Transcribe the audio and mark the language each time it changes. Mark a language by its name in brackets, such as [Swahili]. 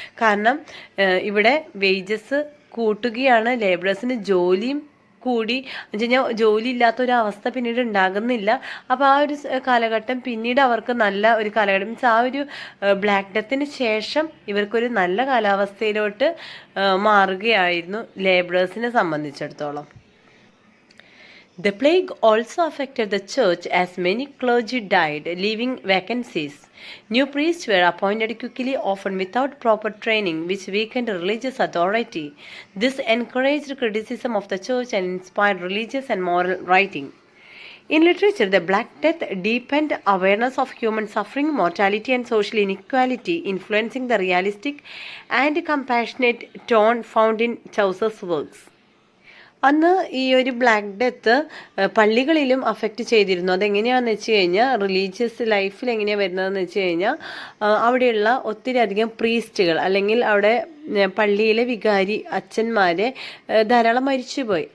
[Malayalam] കാരണം ഇവിടെ വേജസ് കൂട്ടുകയാണ്, ലേബേഴ്സിന് ജോലിയും കൂടി എന്ന് വെച്ച് കഴിഞ്ഞാൽ ജോലി ഇല്ലാത്തൊരവസ്ഥ പിന്നീട് ഉണ്ടാകുന്നില്ല. അപ്പോൾ ആ ഒരു കാലഘട്ടം പിന്നീട് അവർക്ക് നല്ല ഒരു കാലഘട്ടം മീൻസ് ആ ഒരു ബ്ലാക്ക് ഡെത്തിന് ശേഷം ഇവർക്കൊരു നല്ല കാലാവസ്ഥയിലോട്ട് മാറുകയായിരുന്നു ലേബേഴ്സിനെ സംബന്ധിച്ചിടത്തോളം. [English] The plague also affected the church as many clergy died, leaving vacancies. New priests were appointed quickly, often without proper training, which weakened religious authority. This encouraged criticism of the church and inspired religious and moral writing. In literature, the Black Death deepened awareness of human suffering, mortality, and social inequality, influencing the realistic and compassionate tone found in Chaucer's works. [Malayalam] അന്ന് ഈ ഒരു black death പള്ളികളിലും affect ചെയ്തിരുന്നു. അതെങ്ങനെയാണെന്ന് വെച്ച് കഴിഞ്ഞാൽ religious ലൈഫിൽ എങ്ങനെയാണ് വരുന്നതെന്ന് വെച്ച് കഴിഞ്ഞാൽ അവിടെയുള്ള ഒത്തിരി അധികം പ്രീസ്റ്റുകൾ അല്ലെങ്കിൽ അവിടെ പള്ളിയിലെ വികാരി അച്ഛന്മാരെ ധാരാളം മരിച്ചുപോയി.